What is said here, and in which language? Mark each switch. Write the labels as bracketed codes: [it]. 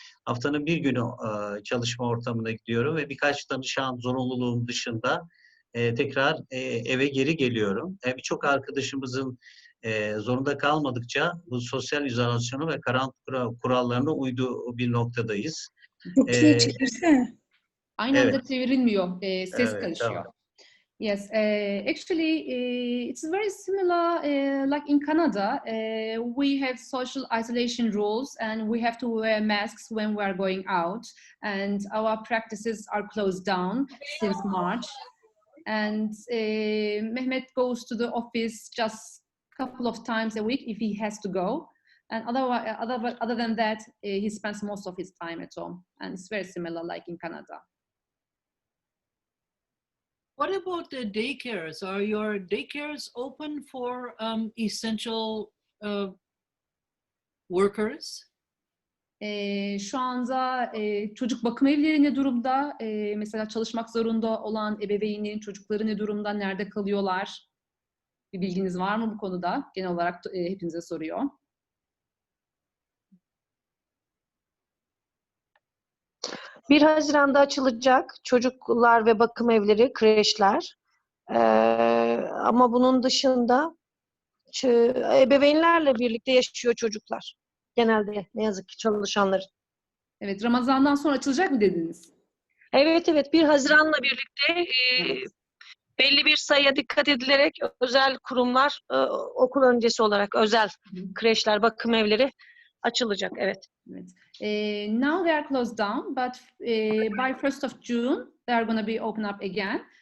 [tr] Haftanın bir günü çalışma ortamına gidiyorum ve birkaç danışan zorunluluğum dışında tekrar eve geri geliyorum. Birçok arkadaşımızın zorunda kalmadıkça bu sosyal izolasyonu ve karantina kurallarına uyduğu bir noktadayız. Rukiye çevirsene. Aynı anda çevrilmiyor, ses evet, karışıyor. Tamam. [en] Yes, actually, it's very similar. Like in Canada, we have social isolation rules, and we have to wear masks when we are going out. And our practices are closed down since March. And Mehmet goes to the office just a couple of times a week if he has to go. And other than that, he spends most of his time at home. And it's very similar, like in Canada. What about the daycares? Are your daycares open for essential workers? [tr] Şu anda çocuk bakım evleri ne durumda? Mesela çalışmak zorunda olan ebeveynlerin çocukları ne durumda? Nerede kalıyorlar? Bir bilginiz var mı bu konuda? Genel olarak hepinize soruyor. Bir Haziran'da açılacak çocuklar ve bakım evleri, kreşler. Ama bunun dışında ebeveynlerle birlikte yaşıyor çocuklar. Genelde ne yazık ki çalışanlar. Evet, Ramazan'dan sonra açılacak mı dediniz? Evet, 1 Haziran'la birlikte Evet. belli bir sayıya dikkat edilerek özel kurumlar okul öncesi olarak özel kreşler, bakım evleri açılacak. Evet. Evet. [en] Now they are closed down, but by 1st of June they are going to be open up again.